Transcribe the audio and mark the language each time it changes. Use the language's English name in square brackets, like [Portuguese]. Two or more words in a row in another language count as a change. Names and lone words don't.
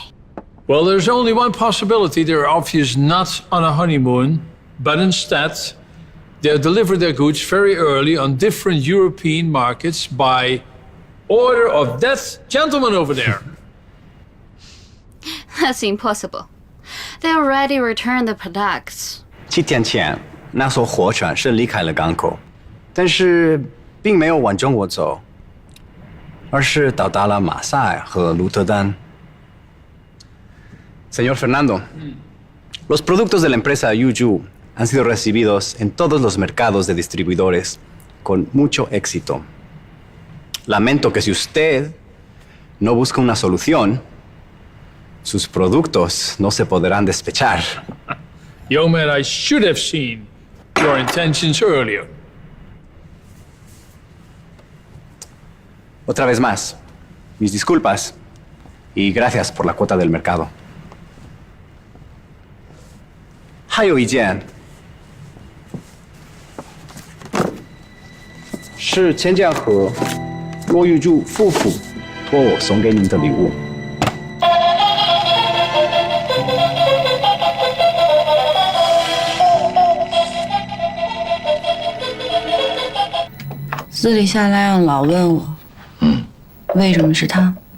[English] Well, there's only one possibility. They're obviously not on a honeymoon, but instead, they'll deliver their goods very early on different European markets by order of that gentleman over there. That's impossible. They already returned the products. [Chinese] 7 天前，那艘货船是离开了港口，但是并没有往中国走。而是到达了马赛和鹿特丹。 [Spanish] Señor Fernando, los productos de la empresa Yuju han sido recibidos en todos los mercados de distribuidores con mucho éxito. Lamento que si usted no busca una solución, sus productos no se podrán despechar. [English] Young man, I should have seen your intentions earlier. [Spanish] Otra vez más, mis disculpas y gracias por la cuota del mercado. [Chinese] 还有一件，是钱江和罗玉柱夫妇托我送给您的礼物。私底下那样老问我，为什么是他？